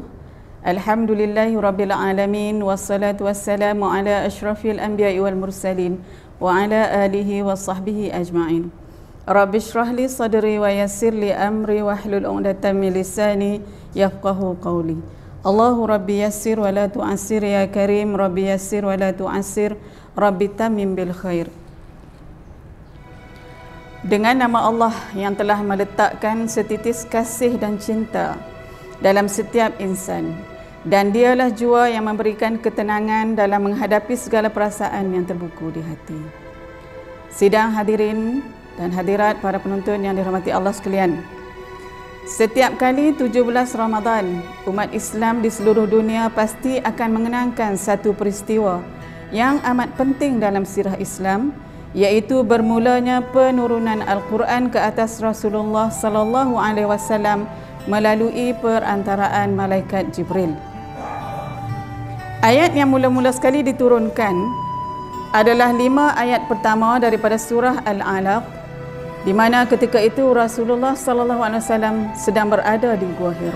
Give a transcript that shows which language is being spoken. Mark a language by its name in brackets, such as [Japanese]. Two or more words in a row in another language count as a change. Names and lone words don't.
[Arabic] الحمد لله رب العالمين والصلاة والسلام على أشرف الأنبياء والمرسلين وعلى آله وصحبه أجمعين. رب اشرح لي صدري ويسر لي أمري واحلل عقدة من لساني يفقهوا قولي. الله ربي يسر ولا تعسر يا كريم رب يسر ولا تعسر رب تمم بالخير. [Malay] Dengan nama Allah yang telah meletakkan setitis kasih dan cinta dalam setiap insan, dan dialah jua yang memberikan ketenangan dalam menghadapi segala perasaan yang terbuku di hati. Sidang hadirin dan hadirat para penonton yang dirahmati Allah sekalian, setiap kali 17 Ramadan, umat Islam di seluruh dunia pasti akan mengenangkan satu peristiwa yang amat penting dalam sirah Islam, iaitu bermulanya penurunan Al-Quran ke atas Rasulullah [Arabic] صلى الله عليه وسلم [Malay] melalui perantaraan malaikat Jibril. Ayat yang mula-mula sekali diturunkan adalah 5 ayat pertama daripada surah Al-Alaq, di mana ketika itu Rasulullah [Arabic] صلى الله عليه وسلم [Malay] sedang berada di Gua Hira.